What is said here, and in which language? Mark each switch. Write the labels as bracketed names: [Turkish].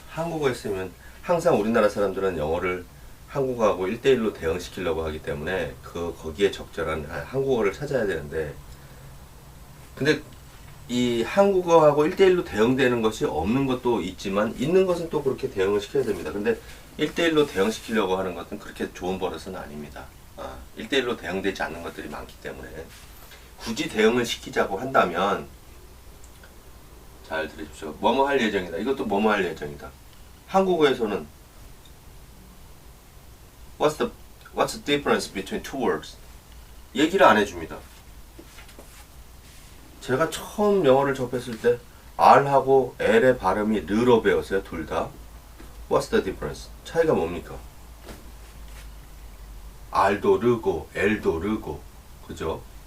[Korean] 한국어에 쓰면 항상 우리나라 사람들은 영어를 한국어하고 1대1로 대응시키려고 하기 때문에 거기에 적절한 한국어를 찾아야 되는데 근데 이 한국어하고 1대1로 대응되는 것이 없는 것도 있지만 있는 것은 또 그렇게 대응을 시켜야 됩니다. 근데 1대1로 대응시키려고 하는 것은 그렇게 좋은 버릇은 아닙니다. 1대1로 대응되지 않는 것들이 많기 때문에 굳이 대응을 시키자고 한다면 잘 들으십시오. 뭐뭐 할 예정이다. 이것도 뭐뭐 할 예정이다. 한국어에서는 [English] What's the difference between two words? [Korean] 얘기를 안 해줍니다. 제가 처음 영어를 접했을 때 R하고 L의 발음이 르로 배웠어요. 둘 다. [English] What's the difference? [Korean] 차이가 뭡니까? R도 르고 L도 르고 그죠?